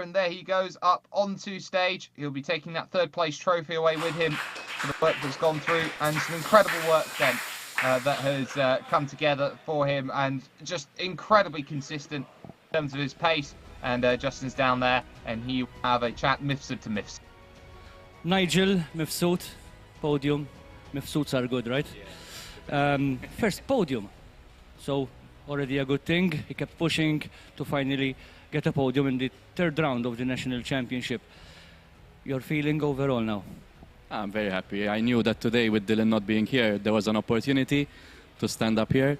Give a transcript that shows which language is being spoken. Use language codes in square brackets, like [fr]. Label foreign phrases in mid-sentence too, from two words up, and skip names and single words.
[en] And there he goes up onto stage. He'll be taking that third place trophy away with him for the work that's gone through. And some incredible work then that has come together for him. And just incredibly consistent in terms of his pace. And Justin's down there. And he will have a chat Mifsud to Mifsud. Nigel, Mifsud, podium. Mifsuds are good, right? First podium, so already a good thing. He kept pushing to finally get a podium in the third round of the national championship. Your feeling overall now? I'm very happy. I knew that today, with Dylan not being here, there was an opportunity to stand up here.